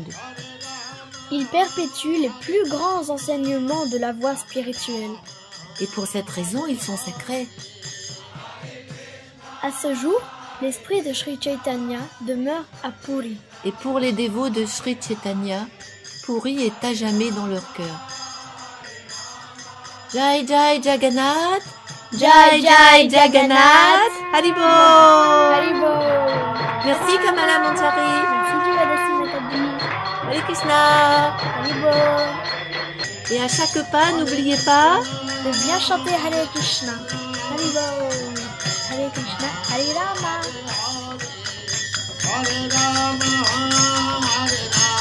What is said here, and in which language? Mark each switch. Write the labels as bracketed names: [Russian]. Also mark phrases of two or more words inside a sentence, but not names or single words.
[French] Ils perpétuent les plus grands enseignements de la voie spirituelle. Et pour cette raison, ils sont sacrés. À ce jour, l'esprit de Sri Chaitanya demeure à Puri. Et pour les dévots de Sri Chaitanya, Puri est à jamais dans leur cœur. [Sanskrit] Jai Jai Jagannath, Jai Jai Jagannath, Haribo. Haribo. [French] Merci Kamala Manjari. Merci Jivadasi Matabi. [Sanskrit] Hare Krishna. Haribo. [French] Et à chaque pas, n'oubliez pas de bien chanter [Sanskrit] Hare Krishna. Haribo. Hare Krishna, Hare Rama. Hare Rama, Hare Rama.